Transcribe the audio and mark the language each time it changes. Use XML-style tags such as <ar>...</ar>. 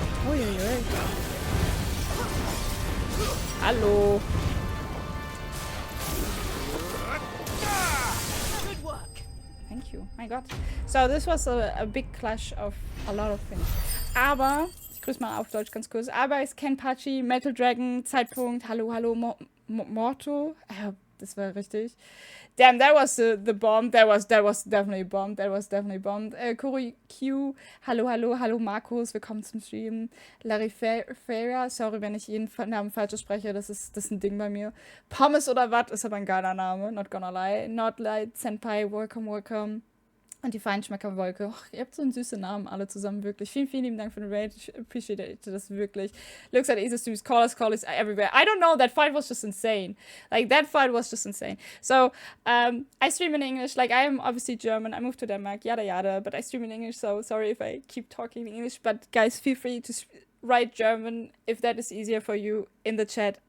<de>Oi, oi, oi. Hallo.</de> <en>Good work. Thank you. My God. So this was a big clash of a lot of things.</en> <de>Aber, ich grüße mal auf Deutsch ganz kurz. Aber ist Ken Pachi, Metal Dragon, Zeitpunkt, hallo, hallo, Morto. Das war richtig.</de> <en>Damn, that was the bomb. That was definitely bomb. That was definitely bombed.</en> <de>Kuri Q, hallo, hallo, hallo Markus, willkommen zum Stream. Larry Ferreira, sorry, wenn ich jeden Namen falsch spreche, das ist ein Ding bei mir. Pommes oder was ist aber ein geiler Name,</de> <en>not gonna lie.</en> <de>Not Light, Senpai, welcome, welcome. Und die Feinschmeckerwolke. Oh, ihr habt so einen süßen Namen alle zusammen, wirklich. Vielen, vielen lieben Dank für den Raid. Ich appreciate das wirklich.</de> <en>Looks at easy streams, call us everywhere. I don't know, that fight was just insane. Like, that fight was just insane. So, I stream in English. Like, I am obviously German. I moved to Denmark, yada yada. But I stream in English, so sorry if I keep talking in English. But guys, feel free to write German if that is easier for you in the chat.</en>